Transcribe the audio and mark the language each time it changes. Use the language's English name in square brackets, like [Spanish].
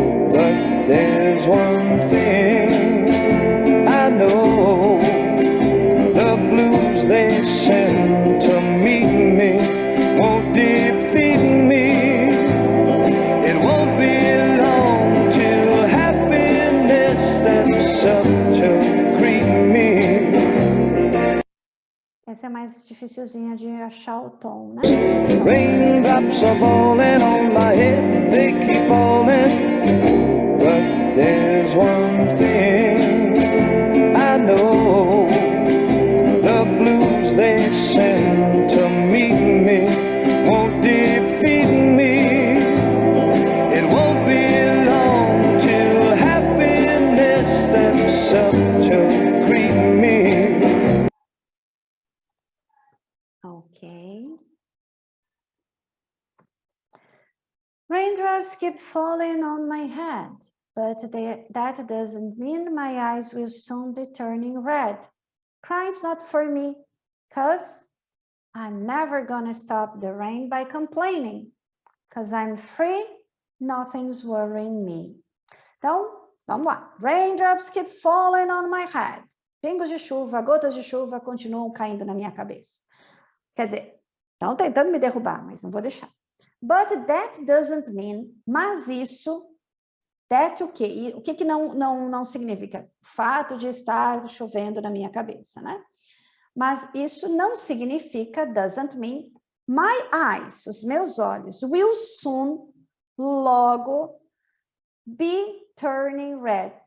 [English] But there's one thing I know, the blues they send to meet me won't defeat me. It won't be long till happiness steps up to greet me. [Portuguese] Essa é mais dificilzinha de achar o tom, né? [English] Raindrops are falling on my head, they keep falling. But there's one thing I know, the blues they send to meet me won't defeat me. It won't be long till happiness steps up to greet me. Ok. Raindrops keep falling on my head, but that doesn't mean my eyes will soon be turning red. Crying's not for me, 'cause I'm never gonna stop the rain by complaining. 'Cause I'm free, nothing's worrying me. [Portuguese] Então, vamos lá. [English] Raindrops keep falling on my head. [Portuguese] Pingos de chuva, gotas de chuva continuam caindo na minha cabeça. Quer dizer, estão tentando me derrubar, mas não vou deixar. [English] But that doesn't mean, [Portuguese] mas isso, [English] that [Portuguese] o quê? E o que que não significa? O fato de estar chovendo na minha cabeça, né? Mas isso não significa, [English] doesn't mean, my eyes, [Portuguese] os meus olhos, [English] will soon, [Portuguese] logo, [English] be turning red.